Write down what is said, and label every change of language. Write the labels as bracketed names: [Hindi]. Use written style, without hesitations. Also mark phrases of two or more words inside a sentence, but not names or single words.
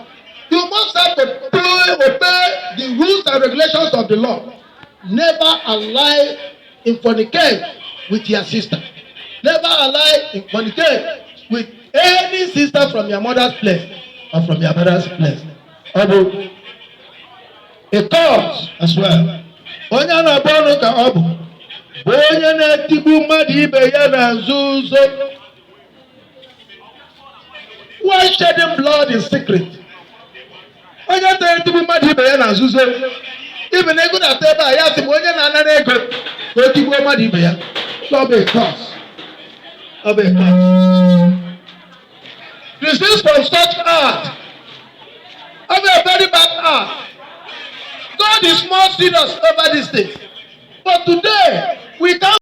[English] You must have to obey the rules and regulations of the law. Never allow in fornicate with your sister. Never allow in fornicate with any sister from your mother's place or from your brother's place. A cause as well. [Igbo] Onye na-abụ ka ọ bụ onye na-etigbu mmadụ ibe ya na nzuzo. [English] Why shedding blood in secret? [Igbo] Onye na-etigbu mmadụ ibe ya na nzuzo. Ibe na ego na-ata ebe a ya sị m onye na-anara ego ka o tigbuo mmadụ ibe ya. Ọ bụ [English] a cause. [Igbo] Ọ bụ [English] a cause. Resist from such act. [Igbo] Ọ bụ [English] a very bad act. God is more serious over these things. But today, we can't